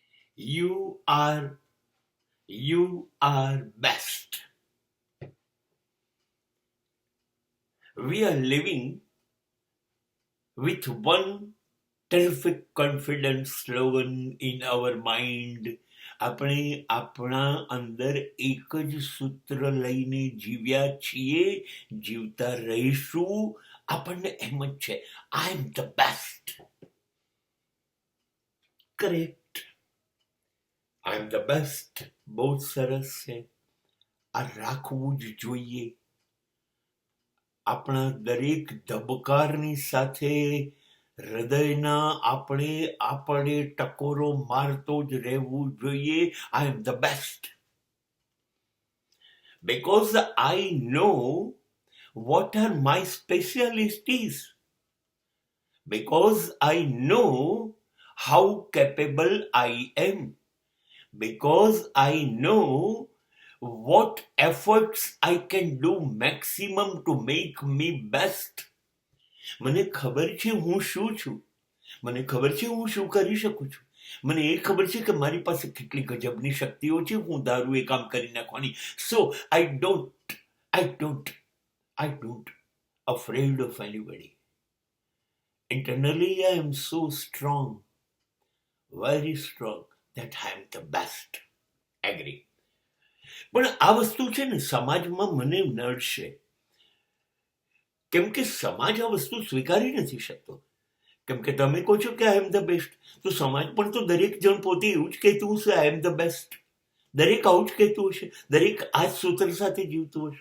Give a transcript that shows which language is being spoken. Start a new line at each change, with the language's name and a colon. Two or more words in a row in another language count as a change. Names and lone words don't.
English: You are best. We are living with one terrific confidence slogan in our mind.
Gujarati: આપણે આપણા અંદર એક જ સૂત્ર લઈને જીવ્યા છીએ, જીવતા રહીશું. આપણને એમ જ છે,
English: I am the best.
Gujarati: કરેક્ટ,
English: I am the best.
Gujarati: બહુ સરસ છે. આ રાખવું જ જોઈએ. આપણા દરેક ધબકારની સાથે હૃદયના આપણે ટકોરો મારતો જ રહેવું જોઈએ.
English: I am the best. Because I know what are my specialties. Because I know how capable I am. Because I know what efforts I can do maximum to make me best.
Gujarati: મને ખબર છે હું શું છું, મને ખબર છે હું શું કરી શકું છું, મને એ ખબર છે કે મારી પાસે કેટલી ગજબની શક્તિઓ છે, હું ધારું એ કામ કરી નાખવાની.
English: સો I don't afraid of anybody. Internally I am so strong, very strong, that I am the best. Agree.
Gujarati: પણ આ વસ્તુ છે ને સમાજમાં મને નડશે, કેમ કે સમાજ આ વસ્તુ સ્વીકારી નથી શકતો. કેમ કે તમે કહો છો કે
English: I am the best,
Gujarati: તો સમાજ પણ તો દરેક જણ પોતે એવું જ કહેતું હશે,
English: I am the best.
Gujarati: દરેક આવું જ કહેતું હશે, દરેક આ જ સૂત્ર સાથે જીવતું હશે.